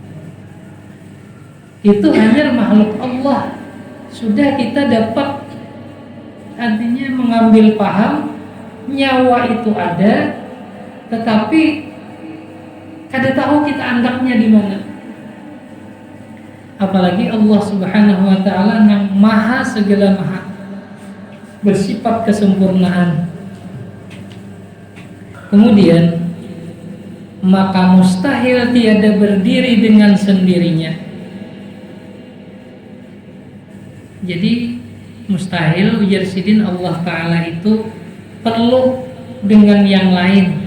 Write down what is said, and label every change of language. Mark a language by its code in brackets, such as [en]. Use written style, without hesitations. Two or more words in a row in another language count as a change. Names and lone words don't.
[id] Itu hanya makhluk Allah. [bjn] Sudah kita dapat, artinya mengambil paham nyawa itu ada, tetapi kada tahu kita andaknya di mana. [id] Apalagi Allah [ar] سبحانه وتعالى [id] yang maha segala maha, bersifat kesempurnaan. Kemudian maka mustahil tiada berdiri dengan sendirinya. Jadi mustahil ujar sidin Allah Ta'ala itu perlu dengan yang lain.